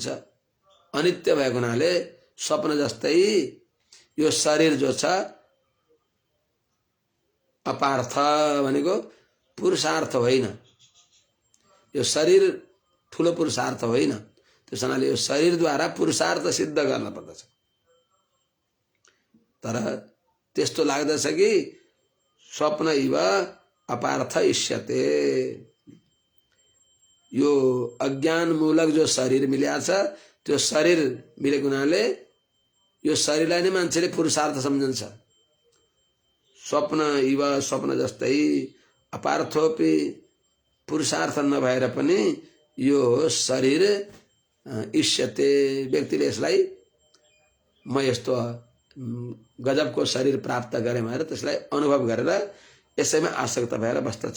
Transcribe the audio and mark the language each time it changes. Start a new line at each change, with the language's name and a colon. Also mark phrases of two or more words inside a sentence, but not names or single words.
Nepali: अनित्य भएको हुनाले स्वप्न जस्तै यो शरीर जो छ अपार्थ भनेको पुरुषार्थ होइन। यो शरीर ठुलो पुरुषार्थ होइन। त्यस हुनाले यो शरीरद्वारा पुरुषार्थ सिद्ध गर्न पर्दछ। तर त्यस्तो लाग्दछ कि
Sanskrit: स्वप्न इव अपार्थ इष्यते
Nepali: यो अज्ञान मूलक जो शरीर मिलेको छ त्यो शरीर मिलेको हुनाले यो शरीरलाई नै मान्छेले पुरुषार्थ सम्झन्छ।
Sanskrit: स्वप्न इव
Nepali: स्वप्न जस्तै अपार्थोपि पुरुषार्थ नभएर पनि यो शरीर इष्यते व्यक्तिले यसलाई म यस्तो गजबको शरीर प्राप्त गरेँ भनेर त्यसलाई अनुभव गरेर यसैमा आसक्त भएर बस्दछ।